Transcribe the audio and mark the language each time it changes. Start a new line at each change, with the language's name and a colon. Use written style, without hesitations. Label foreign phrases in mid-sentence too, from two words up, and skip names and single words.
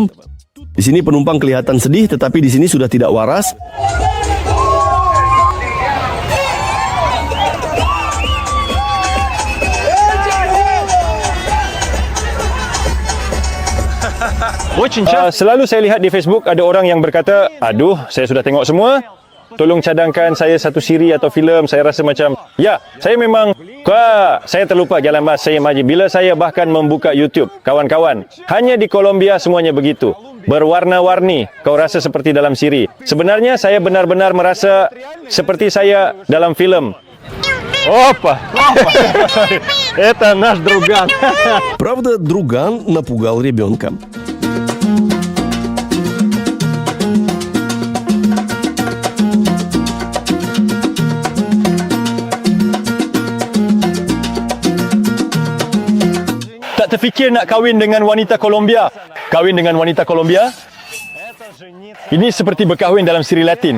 Malay: Di sini penumpang kelihatan sedih, tetapi di sini sudah tidak waras. Selalu saya lihat di Facebook ada orang yang berkata, aduh, saya sudah tengok semua. Tolong cadangkan saya satu siri atau filem. Saya rasa macam, ya, saya memang, saya terlupa jalan bahasa saya maji. Bila saya bahkan membuka YouTube, kawan-kawan, hanya di Kolombia semuanya begitu. Berwarna-warni, kau rasa seperti dalam siri. Sebenarnya saya benar-benar merasa seperti saya dalam filem.
Russian: Опа! Это наш друган. Правда, друган напугал ребенка.
Malay: Tak terfikir nak kahwin dengan wanita Kolombia. Kahwin dengan wanita Kolombia, ini seperti berkahwin dalam siri Latin.